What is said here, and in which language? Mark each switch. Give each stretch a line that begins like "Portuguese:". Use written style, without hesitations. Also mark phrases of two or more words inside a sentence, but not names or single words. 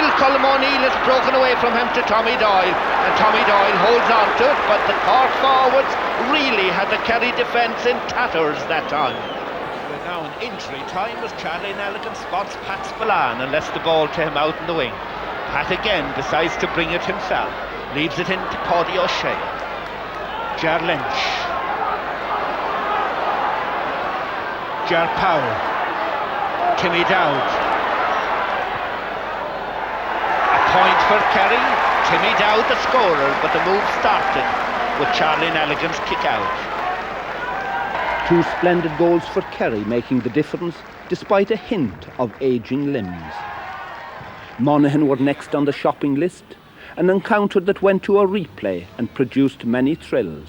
English: Colm O'Neill is broken away from him to Tommy Doyle. And Tommy Doyle holds on to it, but the Cork forwards really had the Kerry defence in tatters that time. We're now in injury time as Charlie Nelligan spots Pat Spillane and lets the ball to him out in the wing. Pat again decides to bring it himself. Leaves it into Paddy O'Shea. Ger Lynch. Ger Powell, Timmy Dowd. A point for Kerry. Timmy Dowd the scorer, but the move started with Charlie Nelligan's kick out. Two splendid goals for Kerry, making the difference despite a hint of ageing limbs. Monaghan were next on the shopping list, an encounter that went to a replay and produced many thrills.